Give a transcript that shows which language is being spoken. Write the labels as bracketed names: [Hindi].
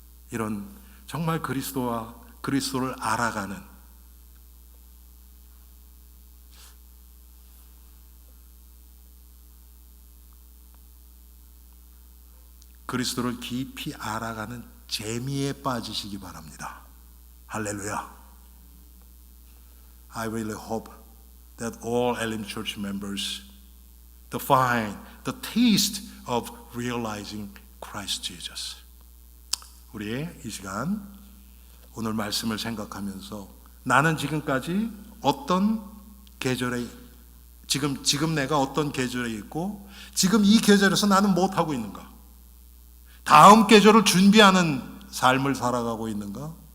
[Korean] 이런 정말 그리스도를 알아가는 그리스도를 깊이 알아가는 재미에 빠지시기 바랍니다. 할렐루야. [English] I really hope that all Elim Church members to find the taste of realizing Christ Jesus. [Korean] 우리의 이 시간 오늘 말씀을 생각하면서 나는 지금까지 어떤 계절에 지금 내가 어떤 계절에 있고 지금 이 계절에서 나는 못하고 있는가? 다음 계절을 준비하는 삶을 살아가고 있는가?